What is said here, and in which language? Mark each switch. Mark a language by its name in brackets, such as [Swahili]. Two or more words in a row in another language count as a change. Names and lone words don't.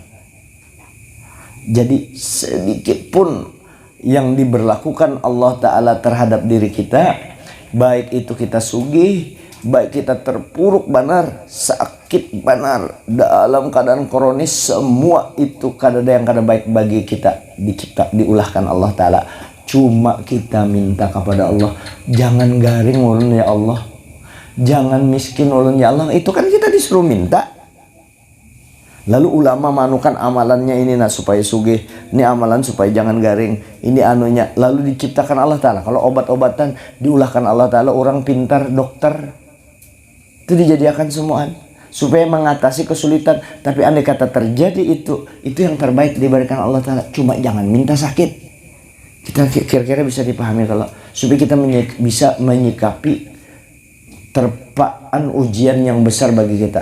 [Banjar] Jadi sedikit pun yang diberlakukan Allah Ta'ala terhadap diri kita, baik itu kita sugih, baik kita terpuruk benar, sakit benar, dalam keadaan kronis, semua itu kada ada yang kada baik bagi kita, diulahkan Allah Ta'ala. Cuma kita minta kepada Allah, jangan garing ulun [Arabic] ya Allah, [Banjar] jangan miskin ulun [Arabic] ya Allah. [Banjar] Itu kan kita disuruh minta. Lalu ulama manukan amalannya ini supaya sugih, ini amalan supaya jangan garing, ini anunya. [Indonesian] Lalu diciptakan Allah Ta'ala. [Banjar] Kalau obat-obatan diulahkan Allah Ta'ala, [Indonesian] orang pintar, dokter, itu dijadikan semuaan supaya mengatasi kesulitan. Tapi andai kata terjadi itu yang terbaik diberikan Allah Ta'ala. Cuma jangan minta sakit. Kita kira-kira bisa dipahami kalau supaya kita bisa menyikapi terpaan ujian yang besar bagi kita.